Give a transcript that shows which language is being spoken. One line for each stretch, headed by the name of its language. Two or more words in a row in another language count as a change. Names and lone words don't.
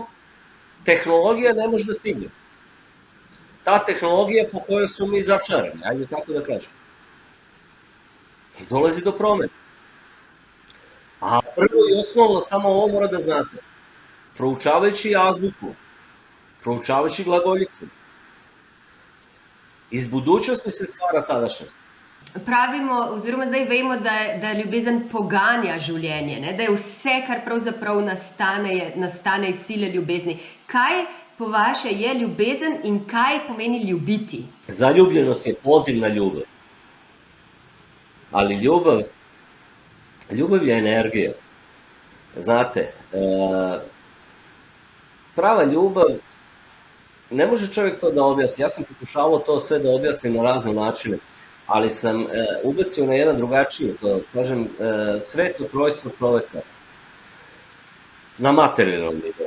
Serbian: Tehnologija ne može da stigne. Ta tehnologija po kojoj su mi začarani, ajde tako da kažem. I dolazi do promena. A prvo i osnovno, samo ovo mora da znate. Proučavajući azbuku, proučavajući glagoljicu, iz budućnosti se stvara sadašnjost.
Slovenian: Pravimo, oziroma zdaj vemo, da ljubezen poganja življenje, ne? Da je vse, kar pravzaprav nastane iz sile ljubezni. Kaj po vaše je ljubezen in kaj pomeni ljubiti?
Serbian: Zaljubljenost je poziv na ljubav. Ali ljubav je energija. Znate, prava ljubav, ne može čovjek to da objasni. Ja sam pokušavao to sve da objasnim na razne načine, ali sam ubacio na jedan drugačiji, to kažem, sveto trojstvo čoveka na materijalnom nivou.